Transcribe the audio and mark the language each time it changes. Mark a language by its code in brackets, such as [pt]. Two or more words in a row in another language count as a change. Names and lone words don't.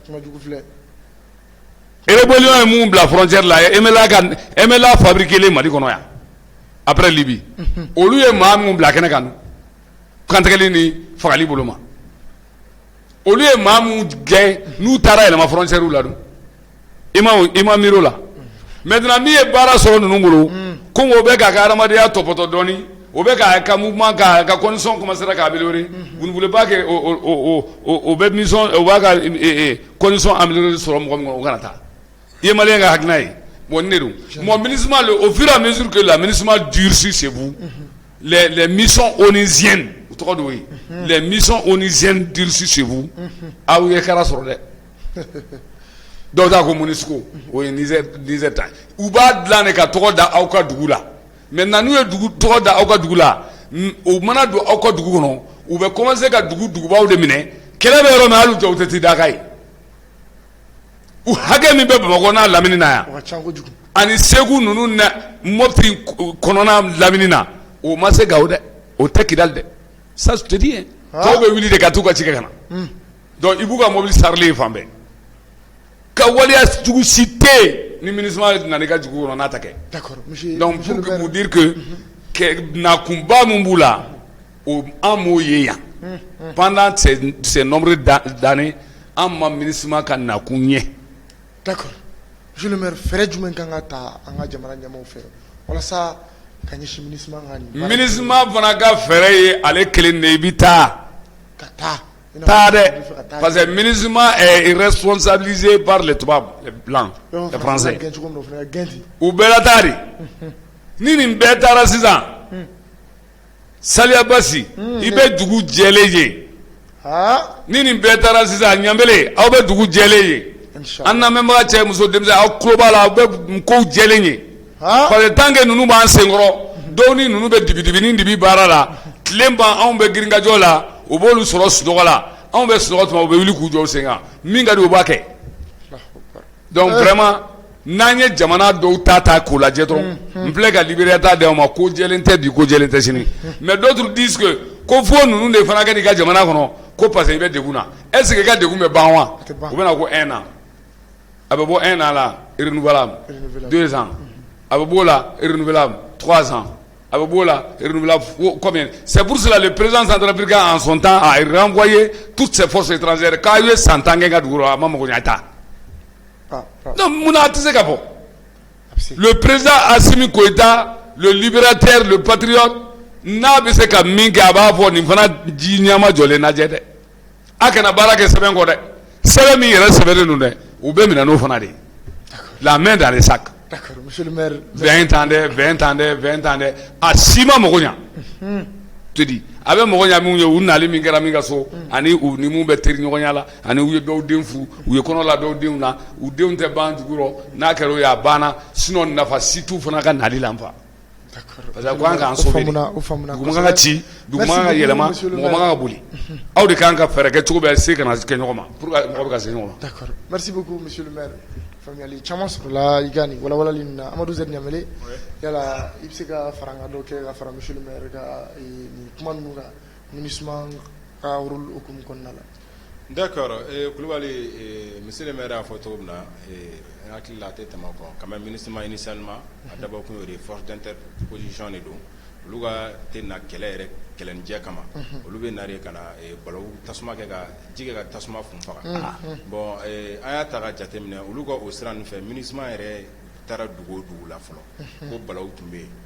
[bm] rébellion ye mun bila frontière la MLA fabriqué Mali kɔnɔ yan après Libye olu ye maa mun bila kɛnɛ kan kantigɛli ni fagali bolo ma olu ye maa mun gɛn n'u taara yɛlɛma frontière la dun i ma miiri o la maintenant min ye baara sɔrɔ ninnu bolo ko o bɛ k'a ka adamadenya tɔpɔtɔ dɔɔni o bɛ k'a ka mouvement ka [fr] condition commencer [bm] ka [fr] améliorer vous ne voulez pas que [bm] o bɛ mission o b'a ka condition améliorer sɔrɔ mɔgɔ min kɔnɔ o kana taa i ye maliyɛn ka hakilina ye bon ne don mon MINUSMA [fr] au fur et à mesure que la MINUSMA durcit chez vous les missions onusiennes [bm] o tɔgɔ de o ye [fr] les missions onusiennes durcit chez vous [bm] aw ye kara sɔrɔ dɛ dɔw ta ko MONUSCO o ye Niger ta u b'a dilan de ka tɔgɔ da aw ka dugu la maintenant n'u ye tɔgɔ da aw ka dugu la o mana don aw ka dugu kɔnɔ u bɛ commencer ka dugubaw de minɛ kɛlɛ bɛ yɔrɔ min hali u tɛ t'i da k'a ye u hakɛ min bɛ Bamakɔ n'a Lamini na yan ani Segu ninnu na Mopti kɔnɔna Lamini na o ma se Gawo dɛ o tɛ Kidali dɛ [fr] ça je te dis hein [bm] tɔw bɛ wuli de ka t'u ka ci kɛ ka na donc i b'u ka mobili sarilen fan bɛɛ ka waliya jugu si tɛ ni MINUSMA nana i ka dugu kɔnɔ n'a ta kɛ [fr] donc pour vous dire que [bm] nakunba min b'u la o an m'o ye yan [fr] pendant ces nombreuses d'années [bm] an ma MINUSMA ka nakun ɲɛ. [fr] D'accord. Monsieur le maire, [bm] fɛɛrɛ jumɛn kan ka ta an ka jamana ɲɛmaaw fɛ walasa ka ɲɛsin MINUSMA ka nin MINUSMA fana ka fɛɛrɛ ye ale kelen de i bɛ taa ka taa dɛ [fr] parce que MINUSMA est responsabilisé par les tubabs les blancs les français [bm] u bɛɛ la taa de ni nin bɛɛ taara sisan Saliya Basi i bɛ dugu jɛlen ye ni nin bɛɛ taara sisan Ɲanbele aw bɛ dugu jɛlen ye an lamɛnbaga cɛ muso denmisɛn aw tulo b'a la aw bɛ kow jɛlen ye [fr] parce que tant que [bm] ninnu b'an senkɔrɔ dɔw ni ninnu bɛ dibi baara la tile ban anw bɛ girinkajɔ la u b'olu sɔrɔ sunɔgɔ la anw bɛ sunɔgɔ tuma u bɛ wuli k'u jɔ sen kan min ka di u b'a kɛ donc vraiment n'an ye jamana dɔw ta k'o lajɛ dɔrɔn n filɛ ka Libéria ta d'aw ma ko jɛlen tɛ bi ko jɛlen tɛ sini [fr] mais d'autres disent [bm] que ko fo ninnu de fana kɛ n'i ka jamana kɔnɔ ko [fr] parce que [bm] i bɛ degun na [fr] est ce que [bm] i ka degun bɛ ban wa u bɛ na ko 1 an a bɛ bɔ 1 an la renouvelable 2 ans a bɛ b'o la renouvelable 3 ans a bɛ b'o la [fr] renouvelable combien c'est pour cela le président centrafricain en son temps a renvoyé toutes ses forces étrangères [bm] k'a ye san 10 kɛ n ka dugu la a ma mago ɲɛ a ta donc mun na a tɛ se ka bɔ [fr] le président Assimi Goïta le libérateur le patriote [bm] n'a bɛ se ka min kɛ a b'a fɔ nin fana ji ɲɛma jɔlen lajɛ dɛ a kana baara kɛ sɛbɛn kɔ dɛ sɛbɛn min yɛrɛ sɛbɛnnen don dɛ u bɛ minɛ n'o fana de ye [fr] la main dans les sacs. D'accord, monsieur le maire. [bm] 20 ans dɛ a si ma mago ɲa te di a bɛ mago ɲa min ye u nali min kɛra min ka so ani u ni mun bɛ teri ɲɔgɔnya la ani u ye dɔw den furu u ye kɔnɔ la dɔw denw na u denw tɛ ban dugu rɔ n'a kɛra o ye a banna sinon nafa si t'u fana ka nali la nfa parce que a ko an k'an sauver dugu man kan ka ci dugu man kan ka yɛlɛma mɔgɔ man kan ka boli aw de kan ka fɛɛrɛ kɛ cogo bɛɛ se kana kɛ ɲɔgɔn ma [fr] pour que [bm] mɔgɔ bɛ ka se ɲɔgɔn ma. [fr] D'accord, merci beaucoup monsieur le maire. [bm] Faamuyali caman sɔrɔla i ka nin walawalali nin na Amadou Z Ɲanbele yala i bɛ se ka fara n ka dɔ kɛ ka fara [fr] monsieur le maire [bm] ka nin kuma ninnu kan MINUSMA ka rôle hukumu kɔnɔna la. D'accord, Kulubali [fr] monsieur le maire [bm] y'a fɔ cogo min na n hakili la a tɛ tɛmɛ o kan [fr] quand même [bm] MINUSMA initialement a dabɔ kun y'o de ye [fr] force d'interposition [bm] de don olu ka tɛ na kɛlɛ yɛrɛ kɛlɛnijɛ kama olu bɛ na de ka na balawu tasuma kɛ ka ji kɛ ka tasuma fun faga bon an y'a ta ka jateminɛ olu ka o sira ninnu fɛ MINUSMA yɛrɛ taara dugu o dugu la fɔlɔ ko balawu tun bɛ yen